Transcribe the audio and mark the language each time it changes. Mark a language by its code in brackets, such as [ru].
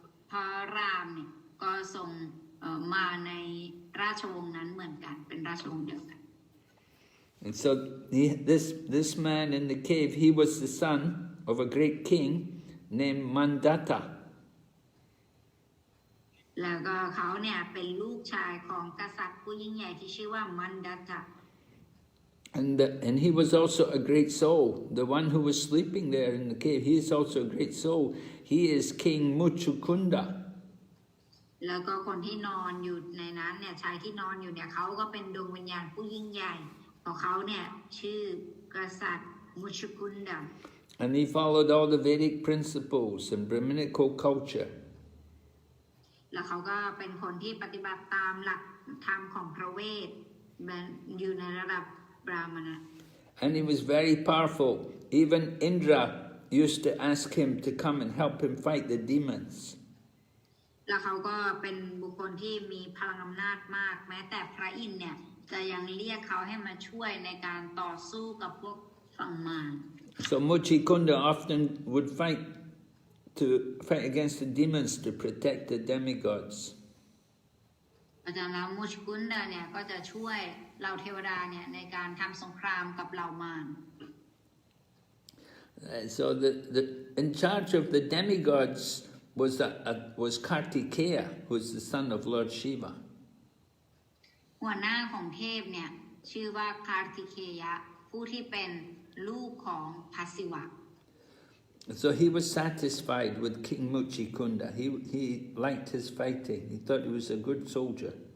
[th] พระรามเนี่ยก็ทรงมาในราชวงศ์นั้นเหมือนกันเป็นราชวงศ์เดียวกัน [en] And so this man in the cave, he was the son of a great king named Mandata. [th] แล้วก็เขาเนี่ยเป็นลูกชายของกษัตริย์ผู้ยิ่งใหญ่ที่ชื่อว่ามันดัตตะ [en] And he was also a great soul. The one who was sleeping there in the cave, he is also a great soul. He is King Mucukunda. [th] แล้วก็คนที่นอนอยู่ในนั้นเนี่ยชายที่นอนอยู่เนี่ยเขาก็เป็นดวงวิญญาณผู้ยิ่งใหญ่ของเขาเนี่ยชื่อกษัตริย์มุชุกุนดา [en] And he followed all the Vedic principles and Brahminical culture. [th] แล้วเขาก็เป็นคนที่ปฏิบัติตามหลักธรรมของพระเวทอยู่ในระดับบราหมณะ [en] And he was very powerful. Even Indra used to ask him to come and help him fight the demons. [th] แล้วเขาก็เป็นบุคคลที่มีพลังอำนาจมากแม้แต่พระอินทร์เนี่ยจะยังเรียกเขาให้มาช่วยในการต่อสู้กับพวกฝั่งมาร [en] So Mucukunda often would fight against the demons to protect the demigods. [th] อาจารย์แล้วมุชกุนดาเนี่ยก็จะช่วยเหล่าเทวดาเนี่ยในการทำสงครามกับเหล่ามาร [en] So in charge of the demigods was Kartikeya, who is the son of Lord Shiva. [th] หัวหน้าของเทพเนี่ยชื่อว่าคาร์ติเคยะผู้ที่เป็นลูกของพระศิวะ [en] So he was satisfied with King Mucukunda. He liked his fighting. He thought he was a good soldier.